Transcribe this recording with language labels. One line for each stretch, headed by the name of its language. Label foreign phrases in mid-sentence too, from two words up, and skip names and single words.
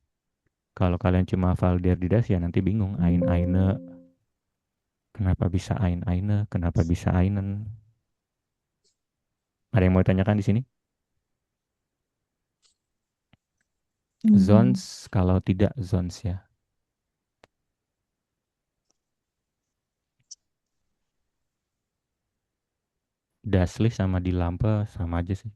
Indonesian: Kalau kalian cuma hafal
German: der die das
Indonesian: ya nanti bingung
German: ein eine.
Indonesian: Kenapa bisa
German: ein eine?
Indonesian: Kenapa bisa einen? Ada yang mau tanyakan di sini? Zones kalau tidak zones ya.
German: Das Licht sama di lampu sama aja sih.